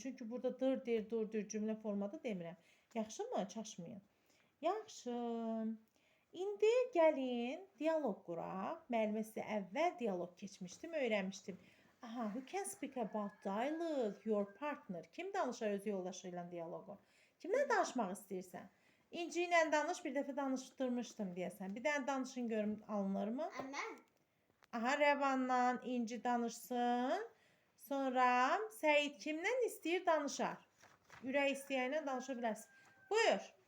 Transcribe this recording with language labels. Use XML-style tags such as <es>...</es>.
<az>Çünki burada dur cümlə formada demirəm. Yaxşımı? Çaşmayın. Yaxşı. İndi gəlin dialoq quraq. Müəllimə sizə əvvəl dialoq keçmişdim, öyrənmişdim.</az> <en>Aha, who can speak about dialogue? Your partner.</en> <az>Kim danışar öz yoldaşı ilə dialoqu? Kimlə danışmaq istəyirsən? İnci ilə danış, bir dəfə danışdırmışdım deyəsən. Bir dənə danışın görüm alınırmı? Mən. Aha, Rəvanla İnci danışsın. Sonra Səid kimdən istəyir danışar. Ürək istəyənlə danışa bilərsin. Buyur.</az>